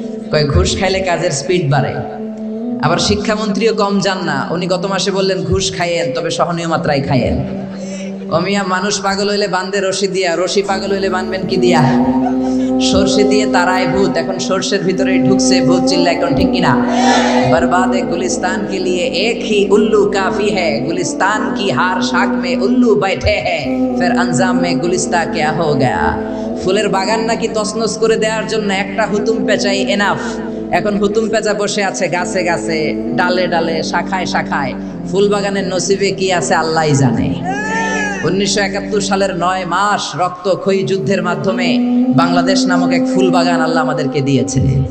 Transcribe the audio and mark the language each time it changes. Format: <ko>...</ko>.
<bn>কয় ঘুষ খাইলে কাজের স্পিড বাড়ে। আবার শিক্ষামন্ত্রীও কম যান না, উনি গত মাসে বললেন ঘুষ খাইয়েন, তবে সহনীয় মাত্রায় খাইয়েন। অমিয়া, মানুষ পাগল হইলে বান্ধে রশি দিয়া, রশি পাগল হইলে বানবেন কি দিয়া? সরষে দিয়ে তারায় ভূত, এখন সরষের ভিতরে ঢুকছে ভূত। চিল্লা এখন ঠিক কিনা?</bn> <hi>बर्बाद गुलिस्तान के लिए एक ही उल्लू काफी है, गुलिस्तान की हार शाख में उल्लू बैठे हैं, फिर अंजाम में गुलिस्ता क्या हो गया।</hi> <bn>ফুলের বাগান নাকি তছনছ করে দেওয়ার জন্য একটা হুতুম পেঁচাই এনাফ। এখন হুতুম পেঁচা বসে আছে গাছে গাছে, ডালে ডালে, শাখায় শাখায়। ফুল বাগানের নসিবে কি আছে আল্লাহই জানে। 1971 সালের 9 মাস রক্তক্ষয়ী যুদ্ধের মাধ্যমে বাংলাদেশ নামক এক ফুল বাগান আল্লাহ আমাদেরকে দিয়েছে।</bn>